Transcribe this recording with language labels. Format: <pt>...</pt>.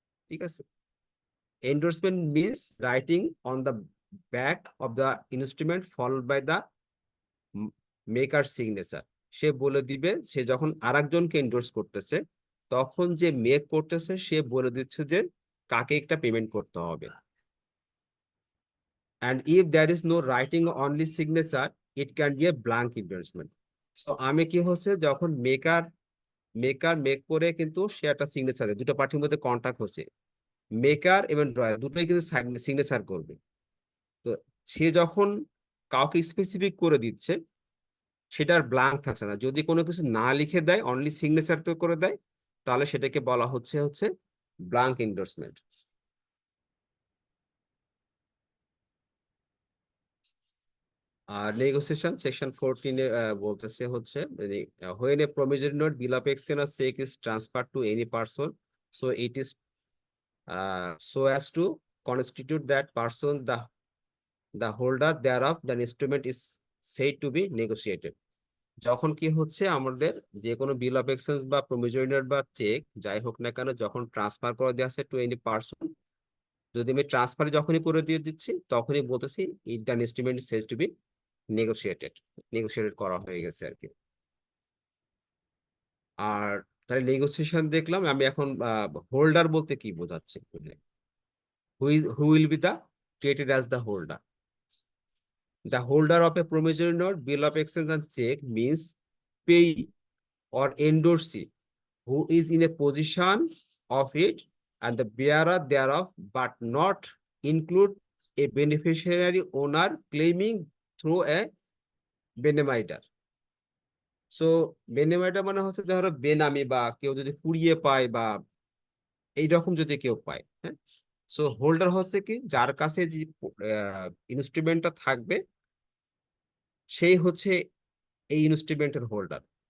<en>ঠিক আছে, endorsement means writing on the back of the instrument followed by the maker signature.</en> <bn>সে বলে দিবে, সে যখন আরেকজনকে এন্ডোর্স করতেছে, তখন যে মেক করতেছে সে বলে দিচ্ছে যে কাকে একটা পেমেন্ট করতে হবে।</bn> <en>and if there is no writing only signature, it can be a blank endorsement.</en> <bn>So আমি কি হচ্ছে, যখন মেকার মেক করে কিন্তু সে একটা সিগনেচার, দুটো পার্টির মধ্যে কন্ট্যাক্ট হচ্ছে, মেকার এবং ড্রয়ার দুটোই কিন্তু সিগনেচার করবে। তো সে যখন কাউকে স্পেসিফিক করে দিচ্ছে, সেটার ব্ল্যাঙ্ক থাকছে না। যদি কোনো কিছু না লিখে দেয়, অনলি সিগনেচার তো করে দেয়, তাহলে সেটাকে বলা হচ্ছে হচ্ছে ব্ল্যাঙ্ক এন্ডোর্সমেন্ট। আর নেগোসিয়েশন সেকশন 14 এ বলতেছে হচ্ছে,</bn> <en>when a promissory note, bill of exchange or check is transferred to any person, so it is so as to constitute that person the holder thereof, the instrument is said to be negotiated.</en> <bn>যখন কি হচ্ছে, আমাদের যে কোনো বিল of exchange বা promissory note বা check যাই হোক না কেন, যখন ট্রান্সফার করে দেওয়া আছে</bn> <en>to any person,</en> <bn>যদি আমি ট্রান্সফার যখনই করে দিয়ে দিচ্ছি, তখনই বলতেছি</bn> <en>it the instrument says to be negotiated,</en> <bn>negotiated করা হয়ে গেছে আর কি। আর তাহলে নেগোসিয়েশন দেখলাম। আমি এখন হোল্ডার বলতে কি বোঝাচ্ছে,</bn> <en>Who will be the treated as the holder? The holder of a promissory note, bill of exchange and check means payee or endorsee who is in a position of it and the bearer thereof, but not include a beneficiary owner claiming through a benefactor.</en> <bn>So বেনেমাইটা মানে হচ্ছে, ধরো বেনামি বা কেউ যদি কুড়িয়ে পায় বা এইরকম যদি কেউ পায়, হ্যাঁ। সো হোল্ডার হচ্ছে কি, যার কাছে যে ইনস্ট্রুমেন্টটা থাকবে সেই হচ্ছে এই ইনস্ট্রুমেন্টের হোল্ডার।</bn>